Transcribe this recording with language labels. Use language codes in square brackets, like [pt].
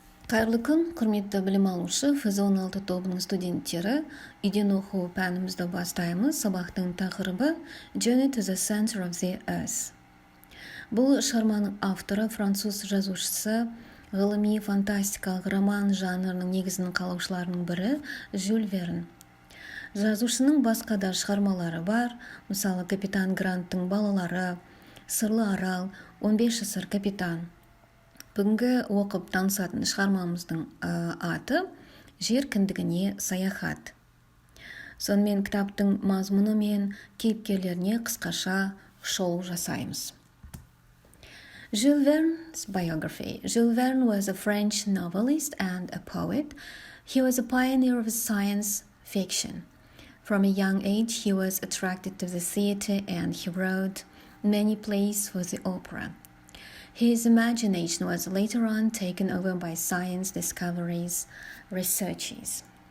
[kk] Қайырлы күн, құрметті білім алушы Ф16 тобының студенттері. Үйден оқу пәнімізді бастаймыз. Сабақтың тақырыбы Journey to the Center of the Earth. Бұл шығарманың авторы француз жазушысы, ғылыми фантастикалық роман жанрының негізін қалаушыларының бірі Жюль Верн. Жазушының басқа да шығармалары бар, мысалы Капитан Гранттың балалары, Сырлы арал, 15 жасар капитан. Бүгінгі оқып танысатын шығармамыздың аты «Жер кіндігіне саяхат». Сонымен кітаптың мазмұны мен кейіпкерлеріне қысқаша шолу жасаймыз. [en] Jules Verne's biography. Jules Verne was a French novelist and a poet. He was a pioneer of science fiction. From a young age, he was attracted to the theater and he wrote many plays for the opera. His imagination was later on taken over by science discoveries, researches.